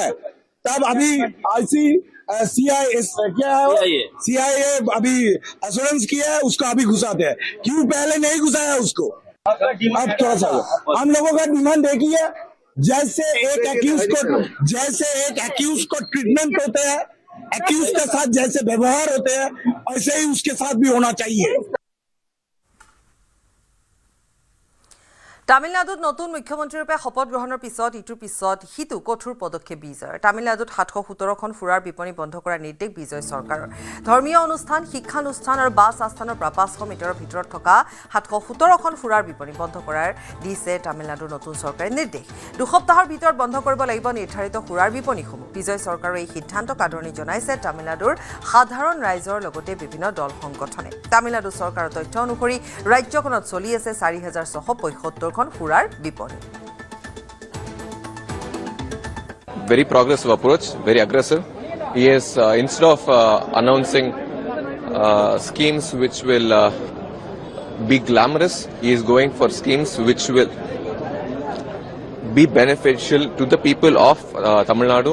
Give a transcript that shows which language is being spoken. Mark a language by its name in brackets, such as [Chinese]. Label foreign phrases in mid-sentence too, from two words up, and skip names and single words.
[Hindi] तब अभी CIA अभी एश्योरेंस किया है, उसको अभी घुसाते हैं। क्यों पहले नहीं घुसाया उसको? अब थोड़ा सा हम लोगों का डिमांड देखिए, जैसे एक एक्यूज को ट्रीटमेंट होते हैं, एक्यूज के साथ जैसे व्यवहार होते हैं, ऐसे ही उसके साथ भी होना चाहिए। [Assamese] তামিলনাডুত নতুন মুখ্যমন্ত্ৰীৰূপে শপত গ্ৰহণৰ পিছত ইটোৰ পিছত সিটো কঠোৰ পদক্ষেপ বিজয়ৰ। তামিলনাডুত 717খন ফুৰাৰ বিপণী বন্ধ কৰাৰ নিৰ্দেশ বিজয় চৰকাৰৰ। ধৰ্মীয় অনুষ্ঠান, শিক্ষানুষ্ঠান আৰু বাছ আস্থানৰ পৰা 500 মিটাৰৰ ভিতৰত থকা 717খন ফুৰাৰ বিপণী বন্ধ কৰাৰ দিছে তামিলনাডুৰ নতুন চৰকাৰে নিৰ্দেশ। 2 সপ্তাহৰ ভিতৰত বন্ধ কৰিব লাগিব নিৰ্ধাৰিত ফুৰাৰ বিপণীসমূহ। বিজয় চৰকাৰৰ এই সিদ্ধান্তক আদৰণি জনাইছে তামিলনাডুৰ সাধাৰণ ৰাইজৰ লগতে বিভিন্ন দল সংগঠনে। তামিলনাডু চৰকাৰৰ তথ্য অনুসৰি ৰাজ্যখনত চলি আছে 4675 ফুৰাৰ বিপণী। [English] Very progressive approach, very aggressive. He is instead of announcing schemes which will be glamorous, he is going for schemes which will be beneficial to the people of Tamil Nadu.